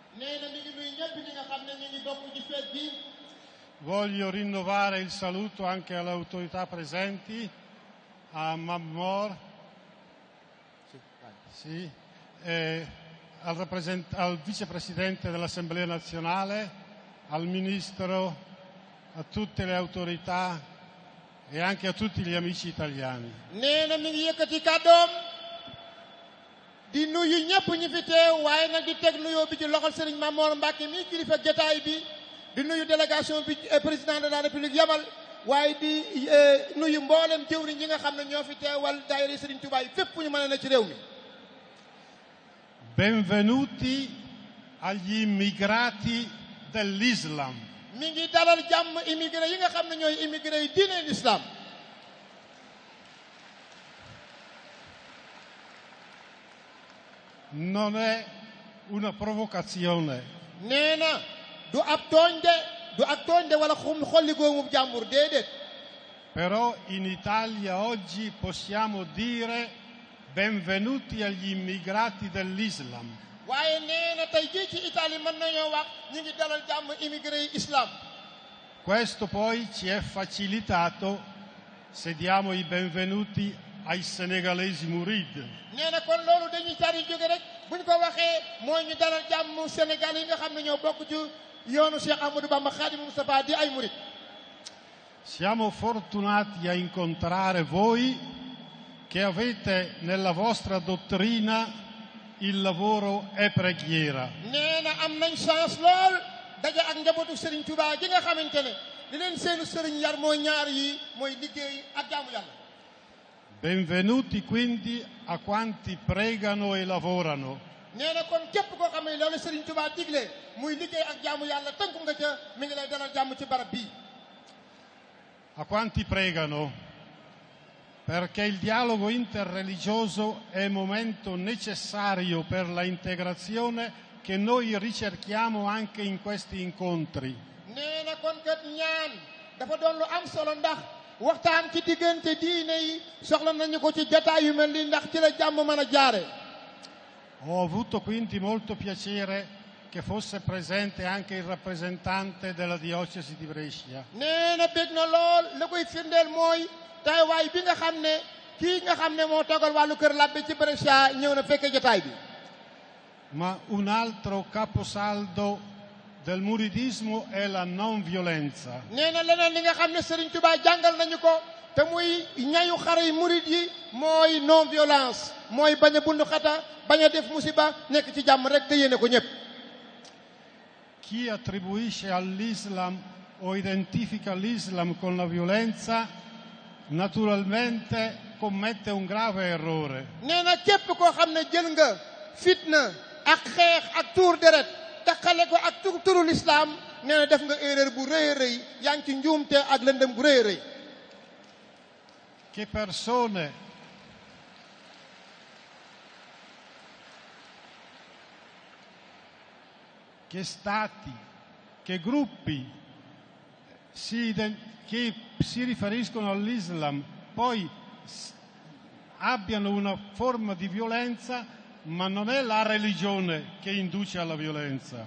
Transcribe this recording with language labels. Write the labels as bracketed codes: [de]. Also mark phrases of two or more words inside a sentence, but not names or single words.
[it] Voglio rinnovare il saluto anche alle autorità presenti, a Mammor, sì, al vicepresidente dell'Assemblea nazionale, al ministro, a tutte le autorità e anche a tutti gli amici italiani. [wo] nee na mi ngi yëkkati kàddoom di nuyu ñëpp ñi fi teew waaye nag di teg nuyoo bi ci loxol Serigne Mamor Mbacke mi kilifa jotaay bi di nuyu délégation bi [fr] président de la République [wo] yabal waaye di nuyu mboolem jëwriñ yi nga xam ne ñoo fi teewal daayira Serigne Touba yi fépp fu ñu mën a ne ci réew mi. [it] Benvenuti agli immigrati dell'Islam. [wo] mi ngi dalal jàmm immigré yi nga xam ne ñooy immigré yi diine l'islam. [it] Non è una provocazione. [wo] nee na du ab tooñ de wala xolli goomu jàmbur déedéet. [it] Però in Italia oggi possiamo dire benvenuti agli immigrati dell'Islam. [wo] waaye nee na tey jii ci Italie mën nañoo wax ñu ngi dalal jàmm immigré yi islam. [it] Questo poi ci è facilitato se diamo i benvenuti ai senegalesi Murid. [wo] nee na kon loolu dañuy tari jóge rek buñ ko waxee mooy ñu dalal jàmm Sénégal yi nga xam ne ñoo bokk ci yoonu Cheikh Ahmadou Bamba Khadimou Moustapha di ay murid. [it] Siamo fortunati a incontrare voi che avete nella vostra dottrina il lavoro e preghiera. [wo] nee na am nañ chance lool daje ak njabootu Serigne Touba gi nga xamante ne li leen seenu Serigne yar mooy ñaar yi mooy liggéey ak jaamu yàlla. [it] Benvenuti quindi a quanti pregano e lavorano. [wo] nee na kon képp koo xam ne loolu Serigne Touba digle muy liggéey ak jaamu yàlla tënku nga ca mi ngi lay dalal jàmm ci barab bii. [it] A quanti pregano, perché il dialogo interreligioso è un momento necessario per la integrazione che noi ricerchiamo anche in questi incontri. [wo] nee na kon kat ñaan dafa doon lu am solo ndax waxtaan ci diggante diine yi soxla nañu ko ci jotaay yu mel ni ndax ci la jàmm mën a jaare. [it] Ho avuto quindi molto piacere che fosse presente anche il rappresentante della diocesi di Brescia. [wo] nee na bég na lool la koy firndeel mooy teewaay bi nga xam ne kii nga xam ne moo toogal wàllu kër labbe ci Brescia ñëw na fekke jotaay bi. [it] Ma un altro caposaldo del muridismo è la non violenza. [wo] nee na leneen li nga xam ne Serigne Touba jàngal nañu ko te muy ñayu xare yi murid yi mooy [fr] non violence [wo] mooy bañ a bundu xata bañ a def musiba nekk ci jàmm rek te yéene ko ñëpp. [it] Chi attribuisce all'Islam o identifica l'Islam con la violenza naturalmente commette un grave errore. [wo] nee na képp koo xam ne jël nga fitna ak xeex ak tuur deret taxale ko ak turu l'islam nee na def nga erreur bu rëy a rëy yaa ngi ci njuumte ak lëndëm bu rëy a rëy. [it] Che persone che stati, che gruppi che si riferiscono all'Islam poi abbiano una forma di violenza, ma non è la religione che induce alla violenza.